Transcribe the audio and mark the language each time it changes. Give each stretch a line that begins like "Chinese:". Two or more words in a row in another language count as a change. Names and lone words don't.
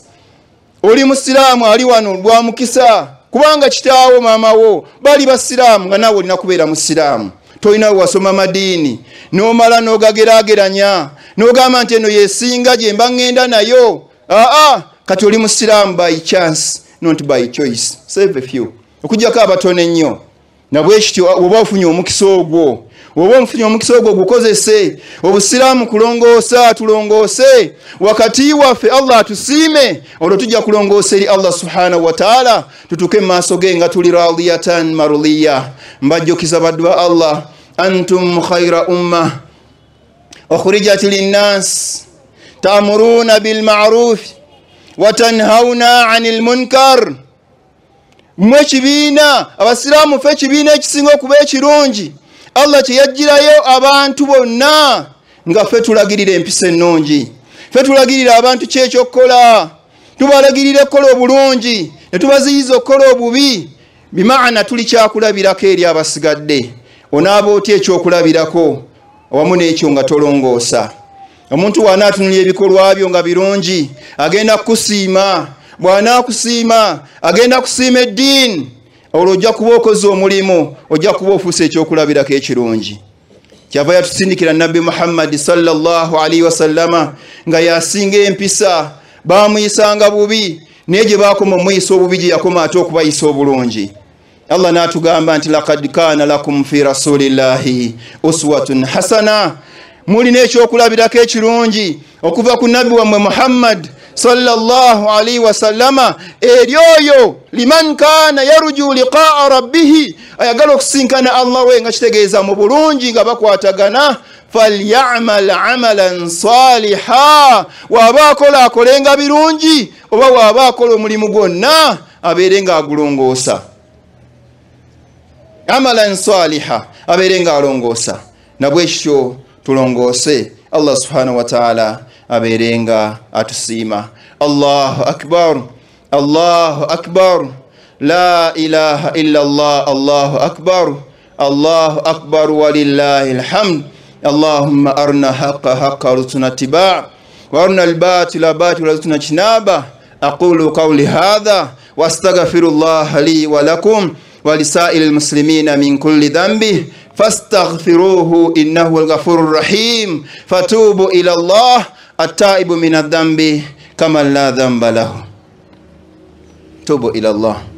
Ganda: Oli musiraamu ali wano lwa mukisa, kubanga kitaawo maamawo bali basiraamu, nga naawe olina kubeera musiraamu. Tolina wasoma madiini n'omala n'ogageraageranya n'ogamba nti eno yesinga gye mba ŋŋenda nayo. Kati oli musiraamu
English: by chance, not by choice. Save a few.
Ganda: Okujjako abatono ennyo. Nabwe kityo oba ofunye omukisa ogwo, gukozese. Obusiraamu kulongoosa, tulongoose wakati waffe, Allah atusiime, olwo tujja kulongoosa eri Allah
Arabic: سبحانه وتعالى,
Ganda: tutuke mu maaso ge nga tuli
Arabic: راضية مرضية.
Ganda: Mbajjukiza baddu ba Allah,
Arabic: أنتم خير أمة أخرجت للناس تأمرون بالمعروف وتنهون عن المنكر.
Ganda: Mwe kibiina abasiraamu ffe ekibiina ekisinga okuba ekirungi. Allah kye yajjirayo abantu bonna nga ffe tulagirira empisa ennungi, ffe tulagirira abantu kyekyokukola, tubalagirire okukola obulungi ne tubaziyiza okukola obubi. Bimaana tuli kyakulabirako eri abasigadde. Onaaba otya ekyokulabirako awamu n'ekyo nga tolongoosa? Omuntu bw'anaatunulira ebikolwa byo nga birungi agenda kukusiima, bw'anaakusiima agenda kusiima eddiini, olwo ojja kuba okoze omulimu, ojja kuba ofuuse ekyokulabirako ekirungi. Kyava yatusindikira Nabbi Muhammad
Arabic: صلى الله عليه وسلم
Ganda: nga yasinga empisa, baamuyisanga bubi naye gye baakoma omuyisa obubi gye yakoma ate okubayisa obulungi. Allah n'atugamba nti
Arabic: لقد كان لكم في رسول الله أسوة حسنة,
Ganda: mulina ekyokulabirako ekirungi okuva ku Nabbi wammwe Muhammad
Arabic: صلى الله عليه وسلم,
Ganda: eri oyo
Arabic: لمن كان يرجو لقاء ربه,
Ganda: ayagala okusinkana Allah we nga kitegeeza mu bulungi nga bakwatagana.
Arabic: فليعمل عملا صالحا,
Ganda: waaba akola akolenga birungi, oba waaba akola omulimu gwonna abeere nga agulongoosa.
Arabic: عملا صالحا,
Ganda: abeere nga alongoosa. Nabwe kityo tulongoose, Allah
Arabic: سبحانه وتعالى
Ganda: abeere nga atusiima.
Arabic: الله أكبر، الله أكبر، لا إله إلا الله، الله أكبر، الله أكبر ولله الحمد. اللهم أرنا الحق حقا وارزقنا اتباعه وأرنا الباطل باطلا وارزقنا اجتنابه. أقول قولي هذا وأستغفر الله لي ولكم ولسائر المسلمين من كل ذنب فاستغفروه إنه الغفور الرحيم. فتوبوا إلى الله التائب من الذنب كمن لا ذنب له. توبوا إلى الله.